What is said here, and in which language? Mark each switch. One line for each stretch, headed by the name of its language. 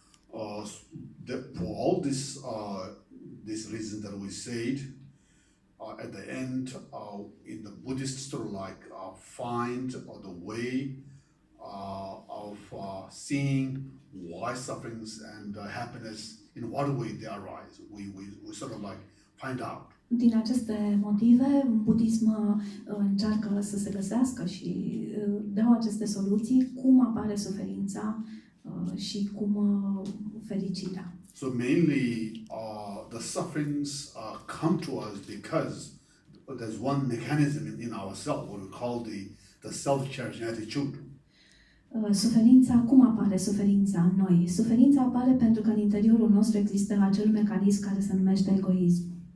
English: For all this reasons that we said, at the end, in the Buddhist sort of like find the way of seeing why sufferings and happiness, in what way they arise. We sort of like find out.
Romanian: Din aceste motive, budism încearcă să se găsească și dau aceste soluții, cum apare suferința și cum fericirea.
English: So mainly, the sufferings come to us because there's one mechanism in ourselves, what we call the self-cherishing attitude.
Romanian: Cum apare suferința în noi? Suferința apare pentru că în interiorul nostru există acel mecanism care se numește egoism.